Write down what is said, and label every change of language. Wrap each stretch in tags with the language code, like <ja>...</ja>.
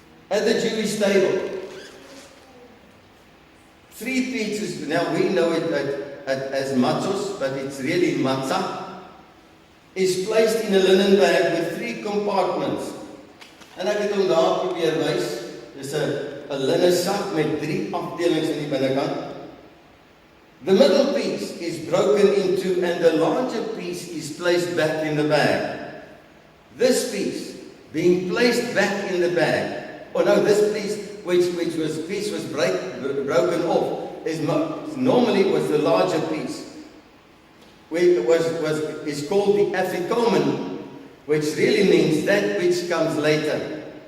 <en>At the Jewish table, 3 pieces, now we know it as matzos, but it's really matzah, is placed in a linen bag with 3 compartments.</en> <af>En ek het hom daar probeer wys, dis 'n linnen sak met 3 afdelings in die binnekant.</af> <en>The middle piece is broken into and the larger piece is placed back in the bag. This piece being placed back in the bag, or no, this piece which was broken off, normally was the larger piece, is called the afikomen, which really means that which comes later.</en>